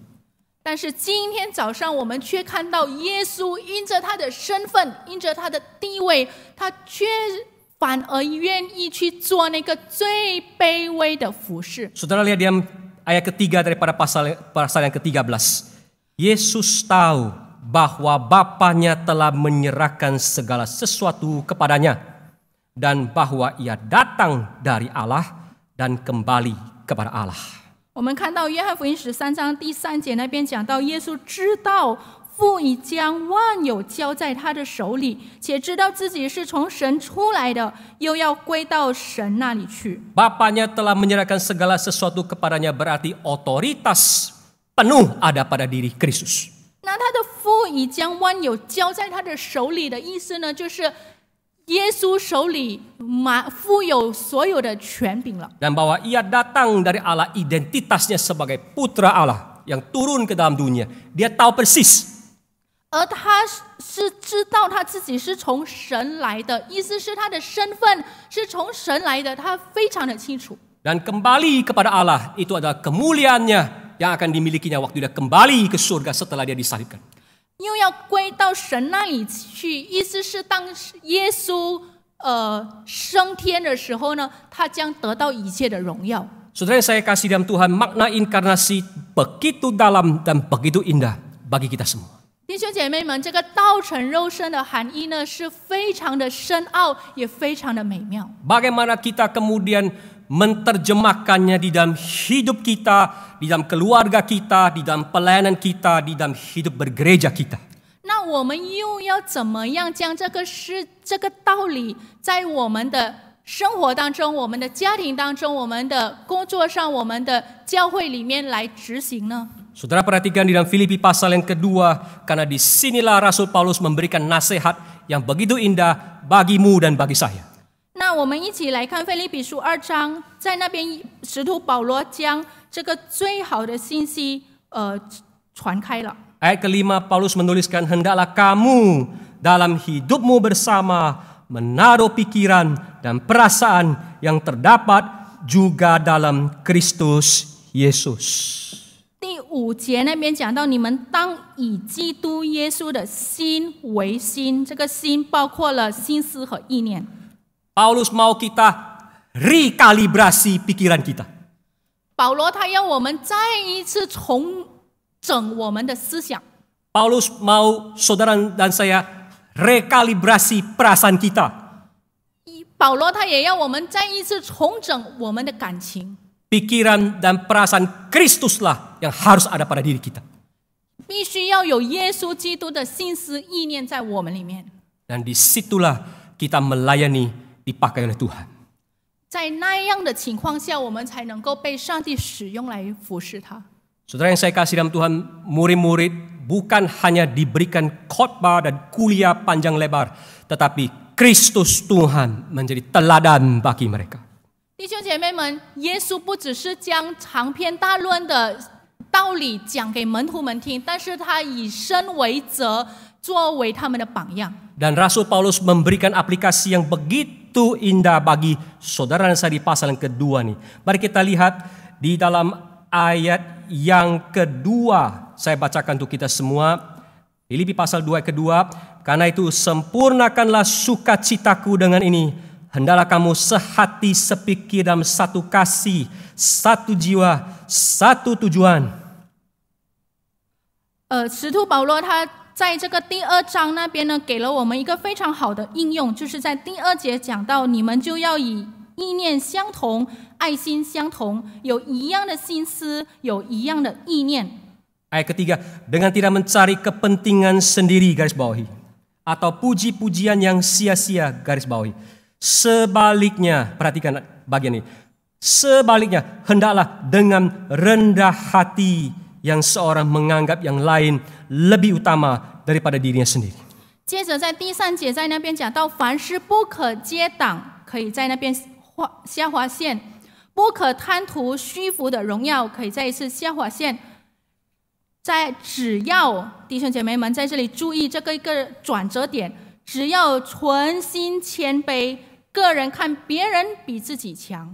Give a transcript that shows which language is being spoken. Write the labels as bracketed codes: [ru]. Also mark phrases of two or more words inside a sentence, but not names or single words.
[zh] 但是今天早上我们却看到耶稣因着他的身份，因着他的地位，他却反而愿意去做那个最卑微的服事。 [id] Saudara lihat di ayat ketiga daripada pasal yang ke-13. Yesus tahu bahwa Bapanya telah menyerahkan segala sesuatu kepadanya dan bahwa ia datang dari Allah dan kembali kepada Allah. [zh] 我们看到约翰福音13章第3节那边讲到，耶稣知道父已将万有交在他的手里，且知道自己是从神出来的，又要归到神那里去。 [id] Bapanya telah menyerahkan segala sesuatu kepadanya, berarti otoritas penuh ada pada diri Kristus. [zh] 那他的父已将万有交在他的手里的意思呢，就是耶稣手里富有所有的权柄了。 [id] Dan bahwa ia datang dari Allah, identitasnya sebagai putra Allah yang turun ke dalam dunia. Dia tahu persis. [zh] 而他是知道他自己是从神来的，意思是他的身份是从神来的，他非常的清楚。 [id] Dan kembali kepada Allah, itu adalah kemuliaannya yang akan dimilikinya waktu dia kembali ke surga setelah dia disalibkan. [zh] 又要归到神那里去，意思是当耶稣升天的时候呢，他将得到一切的荣耀。 [id] Saudara yang saya kasih dalam Tuhan, makna inkarnasi begitu dalam dan begitu indah bagi kita semua. [zh] 弟兄姐妹们，这个道成肉身的含义呢，是非常的深奥，也非常的美妙。 [id] Bagaimana kita kemudian menerjemahkannya di dalam hidup kita, di dalam keluarga kita, di dalam pelayanan kita, di dalam hidup bergereja kita. [zh] 那我们又要怎么样将这个道理，在我们的生活当中、我们的家庭当中、我们的工作上、我们的教会里面来执行呢？ [id] Saudara perhatikan di dalam Filipi pasal yang kedua, karena disinilah Rasul Paulus memberikan nasihat yang begitu indah bagimu dan bagi saya. [zh] 那我们一起来看腓立比书2章，在那边使徒保罗将这个最好的信息传开了。 [id] Ayat kelima Paulus menuliskan, hendaklah kamu dalam hidupmu bersama menaruh pikiran dan perasaan yang terdapat juga dalam Kristus Yesus. [zh] 第5节那边讲到，你们当以基督耶稣的心为心，这个心包括了心思和意念。 [id] Paulus mau kita rekalibrasi pikiran kita. [zh] 保罗他要我们再一次重整我们的思想。 [id] Paulus mau saudara dan saya rekalibrasi perasaan kita. [zh] 保罗他也要我们再一次重整我们的感情。 [id] Pikiran dan perasaan Kristuslah yang harus ada pada diri kita. [zh] 必须要有耶稣基督的心思意念在我们里面。 [id] Dan disitulah kita melayani dipakai oleh Tuhan. [zh] 在那样的情况下，我们才能够被上帝使用来服侍他。 [id] Saudara yang saya kasih dalam Tuhan, murid-murid bukan hanya diberikan khotbah dan kuliah panjang lebar, tetapi Kristus Tuhan menjadi teladan bagi mereka. [zh] 弟兄姐妹们，耶稣不只是将长篇大论的道理讲给门徒们听，但是他以身为则，作为他们的榜样。 [id] Dan Rasul Paulus memberikan aplikasi yang begitu indah bagi saudara dan saya di pasal yang kedua nih. Mari kita lihat di dalam ayat yang kedua. Saya bacakan untuk kita semua. Filipi pasal 2 ayat kedua. Karena itu sempurnakanlah sukacitaku dengan ini. Hendaklah kamu sehati sepikir dalam satu kasih, satu jiwa, satu tujuan. [zh] 使徒保罗他在这个第2章那边呢，给了我们一个非常好的应用，就是在第2节讲到，你们就要以意念相同、爱心相同，有一样的心思，有一样的意念。 [id] Ayat ketiga, dengan tidak mencari kepentingan sendiri, garis bawahi, atau puji-pujian yang sia-sia, garis bawahi. Sebaliknya, perhatikan bagian ini. Sebaliknya, hendaklah dengan rendah hati yang seorang menganggap yang lain lebih utama daripada dirinya sendiri. [zh] 接着在第3节在那边讲到，凡事不可结党，可以在那边下划线；不可贪图虚浮的荣耀，可以再一次下划线。只要弟兄姐妹们在这里注意这个一个转折点，只要存心谦卑，个人看别人比自己强。